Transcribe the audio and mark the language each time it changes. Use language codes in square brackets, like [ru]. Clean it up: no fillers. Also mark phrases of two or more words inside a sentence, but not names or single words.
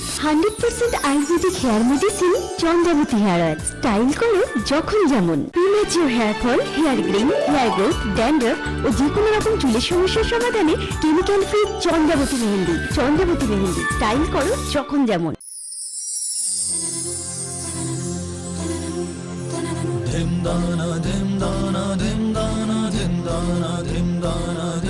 [bn] 100% আয়ুর্বেদিক হেয়ার মেডিসিন চন্দ্রাবতী হেয়ার অয়েল। স্টাইল করো যখন যেমন। প্রিমেচিওর হেয়ার ফল, হেয়ার গ্রিন, হেয়ার গ্রোথ, ড্যান্ড্রফ ও যে কোনো রকম চুলের সমস্যার সমাধানে কেমিক্যাল ফ্রি চন্দ্রাবতী মেহেন্দি। চন্দ্রাবতী মেহেন্দি, স্টাইল করো যখন যেমন। धिम दाना धिम दाना धिम दाना धिम दाना धिम दाना